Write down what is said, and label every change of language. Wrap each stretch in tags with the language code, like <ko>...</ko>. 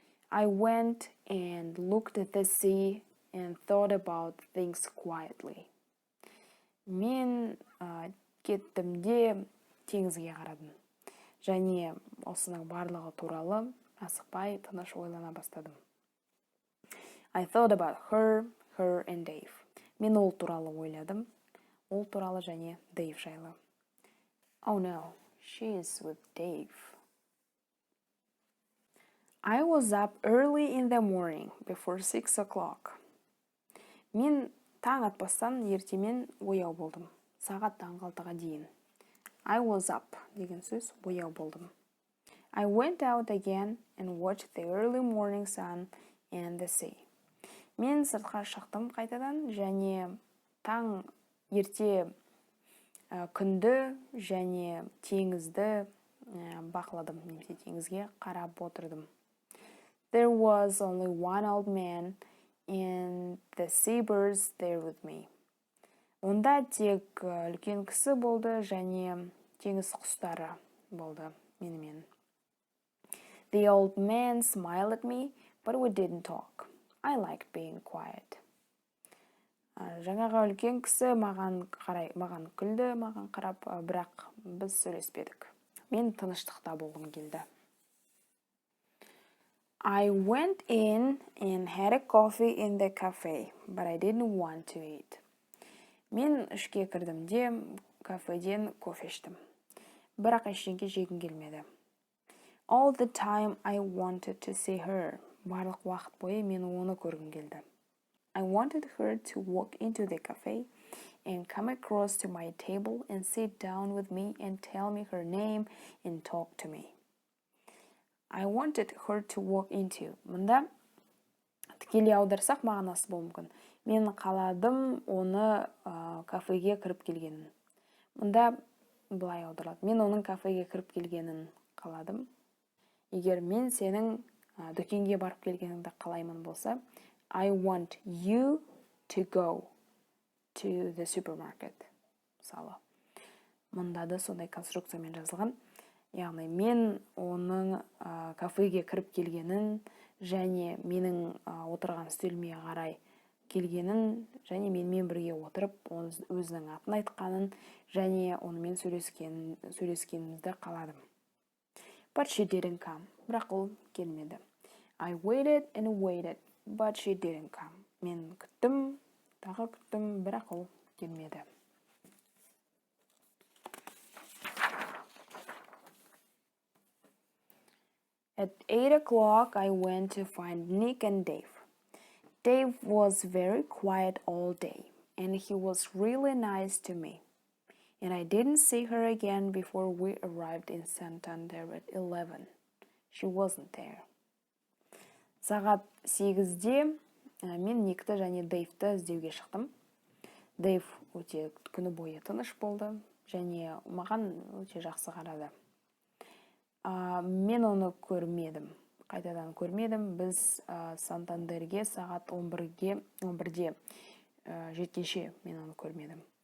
<en>I went and looked at the sea and thought about things quietly.</en> <kk>Мен кеттім де теңізге қарадым. Және осының барлығы туралы асықпай тыныш ойлана бастадым.</kk> <en>I thought about her and Dave.</en> <kk>Мен ол туралы ойладым. Ол туралы және Dave жайлы.</kk> <en>Oh no, she is with Dave. I was up early in the morning before 6 o'clock.</en> <kk>Мен таң атпастан ертемен ояу болдым. Сағат таңғы 6-ға дейін.</kk> <en>I was up</en> <kk>деген сөз ояу болдым.</kk> <en>I went out again and watched the early morning sun and the sea.</en> <kk>Мен сыртқа шықтым қайтадан және таң ерте күнді және теңізді бақыладым, немесе теңізге қарап отырдым.</kk> <en>There was only one old man and the seabirds there with me.</en> <kk>Онда тек үлкен кісі болды және теңіз құстары болды менімен.</kk> <en>The old man smiled at me, but we didn't talk. I liked being quiet.</en> <kk>Жаңағы үлкен кісі маған күлді, маған қарап, бірақ біз сөйлеспедік. Мен тыныштықта болғым келді.</kk> <en>I went in and had a coffee in the cafe, but I didn't want to eat.</en> <kk>Мен ішке кірдім де кафеден кофе іштім. Бірақ ештеңе жегім келмеді.</kk> <en>All the time I wanted to see her.</en> <kk>Барлық уақыт бойы мен оны көргім келді.</kk> <en>I wanted her to walk into the cafe and come across to my table and sit down with me and tell me her name and talk to me. I wanted her to walk into.</en> <kk>Мұнда тікелей аударсақ мағынасы болуы мүмкін. Мен қаладым оны кафеге кіріп келгенін. Мұнда былай аударылады. Мен оның кафеге кіріп келгенін қаладым. Егер мен сенің дүкенге барып келгеніңді қалаймын болса,</kk> <en>I want you to go to the supermarket.</en> <kk>Мысалы, мұнда да сондай конструкциямен жазылған. Яғни мен оның кафеге кіріп келгенін және менің отырған үстеліме қарай келгенін және менімен бірге отырып өзінің атын айтқанын және онымен сөйлескенімізді қаладым.</kk> <en>But she didn't come.</en> <kk>Бірақ ол келмеді.</kk> <en>I waited and waited, but she didn't come.</en> <kk>Мен күттім, тағы күттім, бірақ ол келмеді.</kk> <en>At 8 o'clock, I went to find Nick and Dave. Dave was very quiet all day, and he was really nice to me. And I didn't see her again before we arrived in Santander at 11. She wasn't there.</en> <kk>Сағат 8-де мен Никті және Дэйвті іздеуге шықтым. Дэйв өте күні бойы тыныш болды, және маған өте жақсы қарады. Мен оны көрмедім. Қайтадан көрмедім. Біз Сантандерге сағат 11-де жеткенше мен оны көрмедім.</kk>